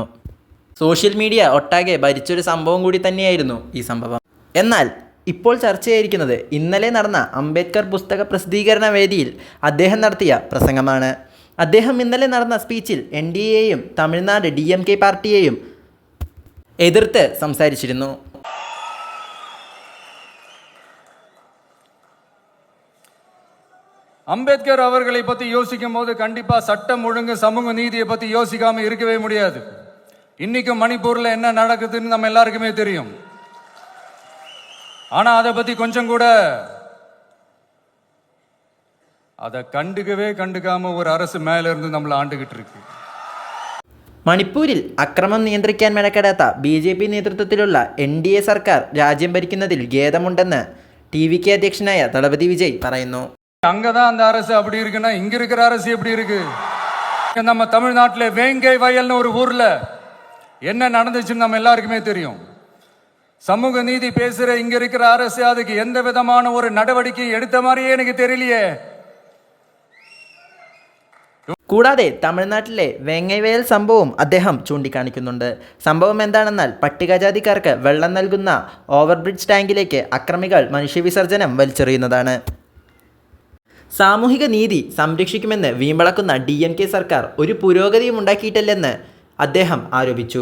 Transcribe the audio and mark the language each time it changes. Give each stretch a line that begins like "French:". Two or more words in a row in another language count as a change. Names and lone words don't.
Malayalam: സോഷ്യൽ മീഡിയ ഒട്ടാകെ ഭരിച്ചൊരു സംഭവം കൂടി തന്നെയായിരുന്നു ഈ സംഭവം. എന്നാൽ ഇപ്പോൾ ചർച്ചയായിരിക്കുന്നത് ഇന്നലെ നടന്ന അംബേദ്കർ പുസ്തക പ്രസിദ്ധീകരണ വേദിയിൽ അദ്ദേഹം നടത്തിയ പ്രസംഗമാണ്. അദ്ദേഹം ഇന്നലെ നടന്ന സ്പീച്ചിൽ NDAയെയും തമിഴ്നാട് DMK പാർട്ടിയെയും എതിർത്ത് സംസാരിച്ചിരുന്നു.
Tamil: அம்பேத்கர் அவர்களை பற்றி யோசிக்கும் போது கண்டிப்பா சட்டம் ஒழுங்கு சமூக நீதியை பற்றி யோசிக்காம இருக்கவே முடியாது. இன்னைக்கும் மணிப்பூர்ல என்ன நடக்குதுன்னு நம்ம எல்லாருக்குமே தெரியும். ஆனா அதை பத்தி கொஞ்சம் கூட அதை கண்டுக்காம ஒரு அரசு மேல இருந்து நம்மளை ആണ്ടുകിട്ട് இருக்கு.
Malayalam: മണിപ്പൂരിൽ അക്രമം നിയന്ത്രിക്കാൻ മെനക്കെടാത്ത BJP നേതൃത്വത്തിലുള്ള NDA സർക്കാർ രാജ്യം ഭരിക്കുന്നതിൽ ഖേദമുണ്ടെന്ന് TVK അധ്യക്ഷനായ തളപതി വിജയ് പറയുന്നു.
Tamil: அங்கதான் அந்த அரசு அப்படி இருக்குன்னா இங்க இருக்கிற அரசு எப்படி இருக்கு? நம்ம தமிழ்நாட்டில் வேங்கை வயல்னு ஒரு ஊர்ல என்ன நடந்துச்சுன்னு நம்ம எல்லாருக்குமே தெரியும். சமூக நீதி பேசுற இங்க இருக்கிற அரசு அதுக்கு எந்த விதமான ஒரு நடவடிக்கை எடுத்த மாதிரியே எனக்கு தெரியலையே.
Malayalam: കൂടാതെ തമിഴ്നാട്ടിലെ വേങ്ങൈവയൽ സംഭവവും അദ്ദേഹം ചൂണ്ടിക്കാണിക്കുന്നുണ്ട്. സംഭവം എന്താണെന്നാൽ പട്ടികജാതിക്കാർക്ക് വെള്ളം നൽകുന്ന ഓവർബ്രിഡ്ജ് ടാങ്കിലേക്ക് അക്രമികൾ മനുഷ്യവിസർജനം വലിച്ചെറിയുന്നതാണ്. സാമൂഹിക നീതി സംരക്ഷിക്കുമെന്ന് വീമ്പളക്കുന്ന DMK സർക്കാർ ഒരു പുരോഗതിയും ഉണ്ടാക്കിയിട്ടില്ലെന്ന് അദ്ദേഹം ആരോപിച്ചു.